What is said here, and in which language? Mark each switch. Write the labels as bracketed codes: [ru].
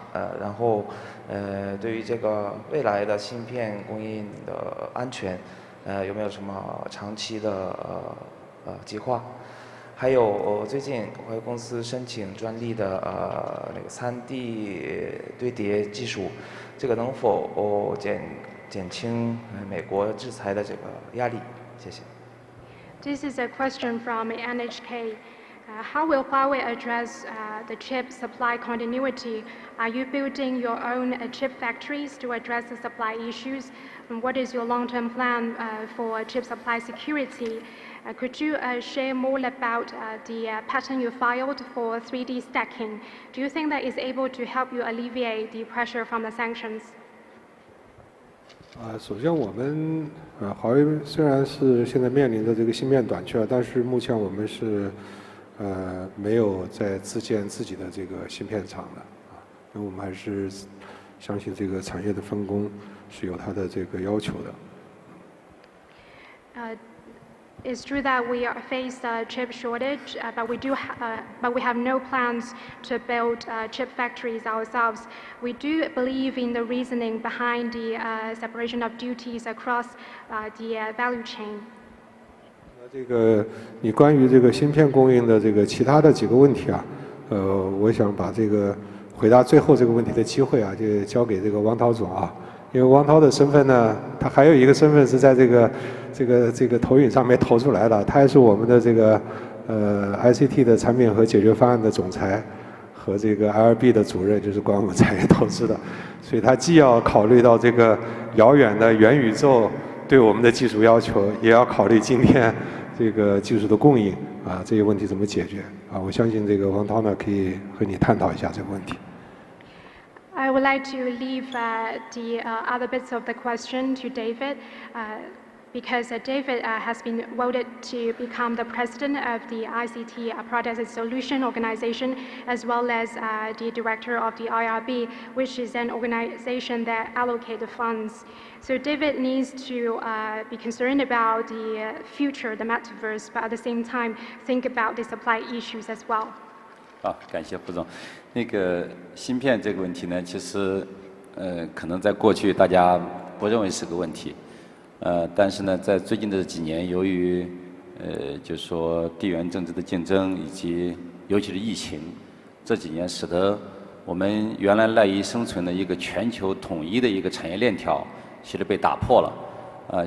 [zh] 然后对于这个未来的芯片供应的安全，有没有什么长期的计划？还有最近华为公司申请专利的那个3D 堆叠技术，这个能否减轻美国制裁的这个压力？谢谢。 [en] This is a question from NHK. How will Huawei address the chip supply continuity? Are you building your own chip factories to address the supply issues? And what is your long-term plan for chip supply security? Could you share more about the patent you filed for 3D stacking? Do you think that is able to help you alleviate the pressure from the sanctions? [zh] 首先我们华为虽然是现在面临着这个芯片短缺，但是目前我们是没有在自建自己的这个芯片厂的因为我们还是相信这个产业的分工是有它的这个要求的。 [en] It's true that we face a chip shortage, but we have no plans to build chip factories ourselves. We do believe in the reasoning behind the separation of duties across the value chain. [zh] 这个你关于这个芯片供应的这个其他的几个问题啊，我想把这个回答最后这个问题的机会啊，就交给这个王涛总啊，因为王涛的身份呢，他还有一个身份是在这个投影上面投出来的，他也是我们的这个ICT 的产品和解决方案的总裁和这个 IRB 的主任，就是管我们产业投资的，所以他既要考虑到这个遥远的元宇宙对我们的技术要求，也要考虑今天这个技术的供应啊，这些问题怎么解决啊？我相信这个王涛呢可以和你探讨一下这个问题。 [en] I would like to leave the other bits of the question to David, because David has been voted to become the president of the ICT Products and Solution Organization, as well as the director of the IRB, which is an organization that allocates the funds. So David needs to be concerned about the future, the metaverse, but at the same time think about the supply issues as well. [zh] 好，感谢胡总。那个芯片这个问题呢，其实可能在过去大家不认为是个问题，但是呢，在最近的几年，由于就是说地缘政治的竞争以及尤其是疫情，这几年使得我们原来赖以生存的一个全球统一的一个产业链条，其实被打破了。